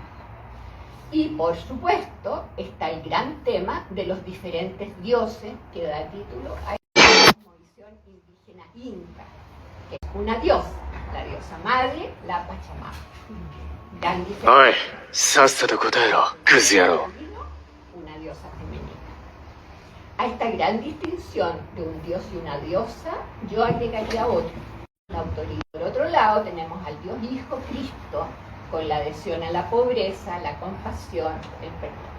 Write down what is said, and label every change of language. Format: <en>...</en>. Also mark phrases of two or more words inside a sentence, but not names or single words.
<es>Y por supuesto está el gran tema de los diferentes dioses que da título a esta cosmovisión indígena inca, que es una diosa, la diosa madre, la Pachamama. Gran diferencia.</es> <ja>Oye, sássate 答えろ, クズ野郎.</ja> <es>Una diosa femenina. A esta gran distinción de un dios y una diosa, yo agregaría otro. la autoridad. Por otro lado tenemos al Dios Hijo Cristo con la adhesión a la pobreza, la compasión, el perdón.</es>